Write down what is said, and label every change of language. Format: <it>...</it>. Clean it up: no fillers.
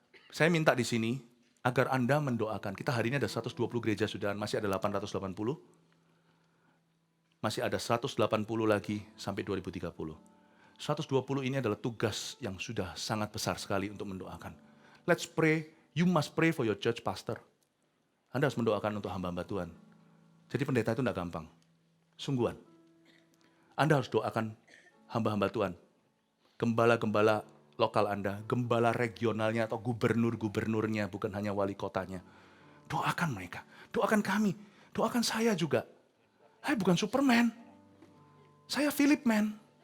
<id>Saya minta di sini agar Anda mendoakan. Kita hari ini ada 120 gereja sudah, masih ada 880. Masih ada 180 lagi sampai 2030. 120 ini adalah tugas yang sudah sangat besar sekali untuk mendoakan.</id> <en>Let's pray, you must pray for your church pastor.</en> <id>Anda harus mendoakan untuk hamba-hamba Tuhan. Jadi pendeta itu tidak gampang. Sungguhan. Anda harus doakan hamba-hamba Tuhan. Gembala-gembala lokal Anda, gembala regionalnya atau gubernur-gubernurnya, bukan hanya wali kotanya. Doakan mereka, doakan kami, doakan saya juga. Saya bukan Superman, saya Philip Man.</id>